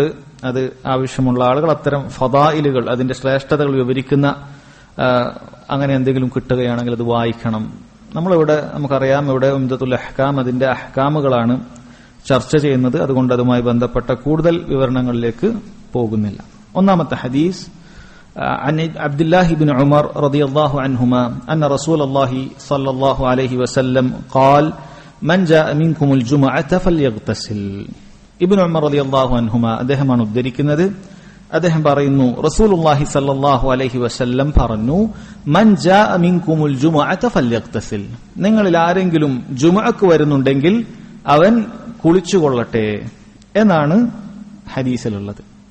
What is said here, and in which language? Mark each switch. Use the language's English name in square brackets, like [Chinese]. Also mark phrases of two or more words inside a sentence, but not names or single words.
[Malayalam] അത് ആവശ്യമുള്ള ആളുകൾ അത്തരം ഫദായിലുകൾ, അതിന്റെ ശ്രേഷ്ഠതകൾ വിവരിക്കുന്ന അങ്ങനെ എന്തെങ്കിലും കിട്ടുകയാണെങ്കിൽ അത് വായിക്കണം. നമുക്കറിയാം, ഇവിടെ ഉംദത്തുൽ അഹ്കാം അതിന്റെ അഹ്കാമുകളാണ് ചർച്ച ചെയ്യുന്നത്. അതുകൊണ്ട് അതുമായി ബന്ധപ്പെട്ട കൂടുതൽ വിവരണങ്ങളിലേക്ക് പോകുന്നില്ല. ഒന്നാമത്തെ ഹദീസ്, [Arabic] عن عبد الله بن عمر رضي الله عنهما أن رسول الله صلى الله عليه وسلم قال من جاء منكم الجمعة فليغتسل. [Malayalam] ഇബ്നു ഉമർ [Arabic] رضي الله عنهما [Malayalam] അദ്ദേഹമാണ് ഉദ്ധരിക്കുന്നത്. അദ്ദേഹം പറയുന്നു, [Arabic] رسول الله صلى الله عليه وسلم [Malayalam] പറഞ്ഞു, [Arabic] من جاء منكم الجمعة فليغتسل. [Malayalam] നിങ്ങളിൽ ആരെങ്കിലും ജുമുഅക്ക് വരുന്നുണ്ടെങ്കിൽ അവൻ കുളിച്ചുകൊള്ളട്ടെ എന്നാണ് ഹദീസിലുള്ളത്.